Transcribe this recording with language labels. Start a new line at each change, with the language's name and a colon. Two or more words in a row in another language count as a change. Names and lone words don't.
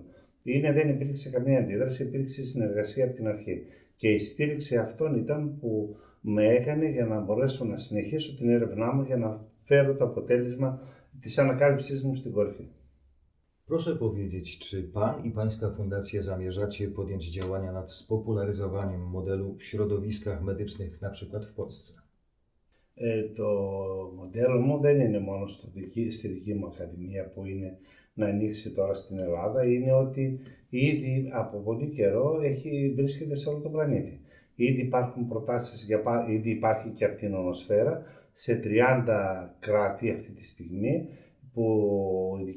Greek: Δεν υπήρξε καμία αντίδραση, υπήρξε συνεργασία από την αρχή. Και η στήριξη αυτών ήταν που με έκανε για να μπορέσω να συνεχίσω την έρευνά μου, για να φέρω το αποτέλεσμα της ανακάλυψής μου στην κορυφή.
Polish: Proszę powiedzieć, czy pan i pańska fundacja zamierzacie podjąć działania nad spopularyzowaniem modelu w środowiskach medycznych, na przykład w Polsce?
Greek: Το μοντέλο μου δεν είναι μόνο στη δική μου ακαδημία που είναι να ανοίξει τώρα στην Ελλάδα, είναι ότι ήδη από πολύ καιρό βρίσκεται σε όλο τον πλανήτη. Ήδη υπάρχουν προτάσεις, ήδη υπάρχει και από την Ονοσφαίρα σε 30 κράτη αυτή τη στιγμή, που η δική